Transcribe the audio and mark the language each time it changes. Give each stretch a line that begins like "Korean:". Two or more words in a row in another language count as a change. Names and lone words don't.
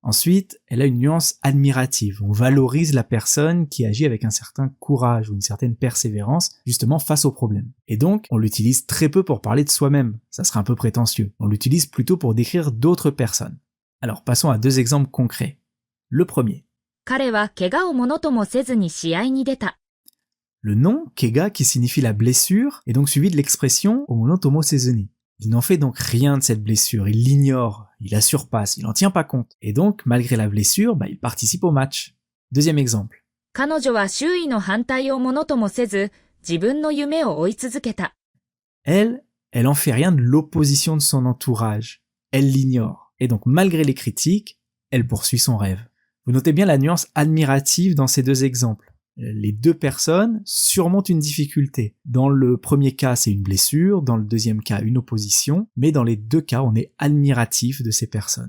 French: Ensuite, elle a une nuance admirative. On valorise la personne qui agit avec un certain courage ou une certaine persévérance, justement face au problème. Et donc, on l'utilise très peu pour parler de soi-même. Ça serait un peu prétentieux. On l'utilise plutôt pour décrire d'autres personnes. Alors, passons à deux exemples concrets. Le premier.
Japanese: 彼は怪我をものともせずに試合に出た
French: Le nom, kega, qui signifie la blessure, est donc suivi de l'expression
Japanese: ものともせずに.
French: Il n'en fait donc rien de cette blessure, il l'ignore, il la surpasse, il n'en tient pas compte. Et donc, malgré la blessure, il participe au match. Deuxième exemple.
Japanese: 彼女は周囲の反対をものともせず自分の夢を追い続けた
French: Elle en fait rien de l'opposition de son entourage. Elle l'ignore. Et donc, malgré les critiques, elle poursuit son rêve. Vous notez bien la nuance admirative dans ces deux exemples. Les deux personnes surmontent une difficulté. Dans le premier cas, c'est une blessure, dans le deuxième cas, une opposition, mais dans les deux cas, on est admiratif de ces personnes.